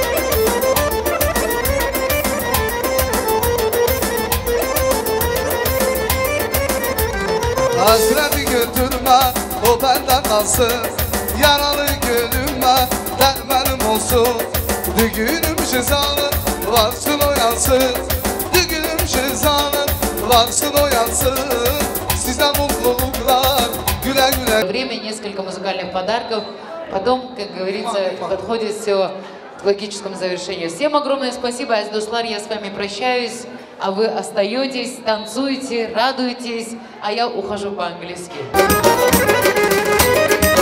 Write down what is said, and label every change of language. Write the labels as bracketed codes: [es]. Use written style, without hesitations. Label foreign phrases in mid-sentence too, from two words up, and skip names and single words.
[tr] Hasreti götürme, o benden kalsın. Yaralı gönlüme dermanım olsun. Düğünüm şezalı, varsın oyansın. Düğünüm şezalı, varsın oyansın. Size mutluluklar, güle güle. [ru] Время, несколько музыкальных подарков. Потом, как говорится, подходит все к логическому завершению. Всем огромное спасибо, Аздуслар, я с вами прощаюсь. А вы остаетесь, танцуете, радуетесь, а я ухожу по-английски.